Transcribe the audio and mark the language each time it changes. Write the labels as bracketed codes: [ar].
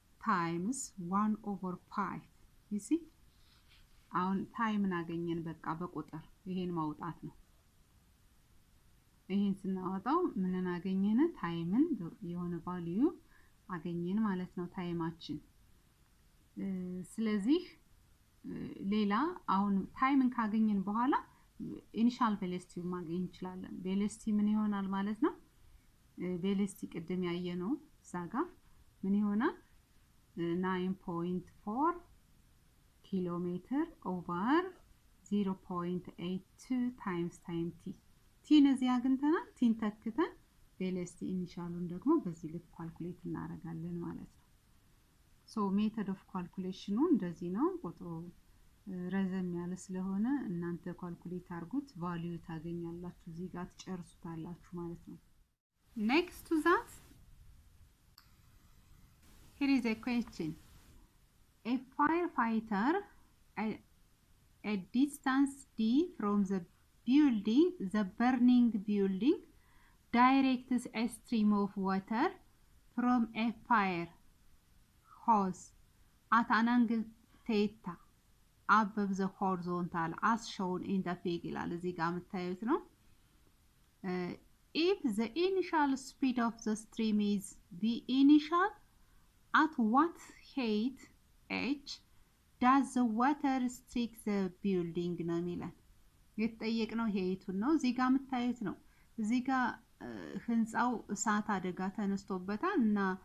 [en] times 1/5 you see [am] አሁን ታይምን አገኘን። በቃ በቁጥር ይሄን ማውጣት ነው። ይሄን ስናወጣው ምንን አገኘን? ታይምን የሆነ ቫልዩ አገኘን ማለት ነው ታይማችን። ስለዚህ ሌላ አሁን ታይምን ካገኘን በኋላ ኢኒሻል ቬሎሲቲ ማግኘት እንችላለን። ቬሎሲቲ ምን ይሆናል ማለት ነው? ቬሎሲቲ ቅድም ያየነው ዛጋ ምን ይሆናል? [en] 9.4 kilometer over 0.82 times time t [am] ነዚህ አግኝተናል። ቲን ተክተን ቬሎሲቲ ኢኒሻሉን ደግሞ በዚህ ልክ ካልኩሌት እናደርጋለን ማለት ነው። ሶ ሜተድ ኦፍ ካልኩሌሽኑ እንደዚህ ነው። ቁጥሩ ረዘም ያለ ስለሆነ እናንተ ካልኩሌት አድርጉት፣ ቫልዩ ታገኛላችሁ፣ እዚህ ጋር ትጨርሱታላችሁ ማለት ነው። [en] next to that Here is a question. A firefighter a distance d from the burning building directs a stream of water from a fire hose at an angle theta above the horizontal as shown in the figure. [am] እዚህ ጋር የምታዩት ነው። [en] If the initial speed of the stream is the initial, at what height h does the water strike the building [am] ነው የሚለን። የተጠየቅነው ሄይቱን ነው። እዚህ ጋር የምታዩት ነው። እዚህ ጋር ህንጻው እሳት አደጋ ተነስቶበታል እና